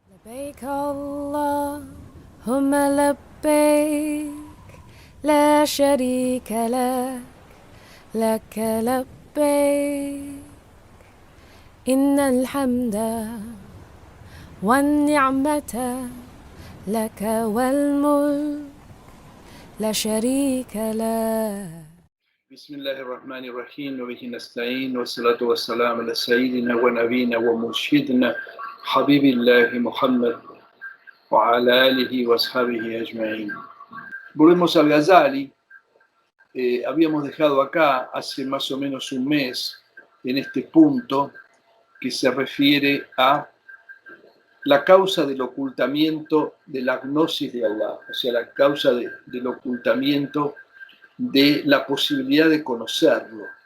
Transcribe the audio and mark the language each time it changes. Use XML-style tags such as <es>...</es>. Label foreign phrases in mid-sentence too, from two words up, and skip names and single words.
<ar>لبيك اللهم لبيك لا شريك لك لك لبيك إن الحمد والنعمة لك والملك لا شريك لك. بسم الله الرحمن الرحيم وبه نستعين والصلاة والسلام على سيدنا ونبينا ومرشدنا حبيب الله محمد وعلى آله وأصحابه أجمعين.</ar> <es>Volvemos al Ghazali. Habíamos dejado acá hace más o menos un mes en este punto que se refiere a la causa del ocultamiento de la gnosis de Allah, o sea, la causa del ocultamiento de la posibilidad de conocerlo.</es>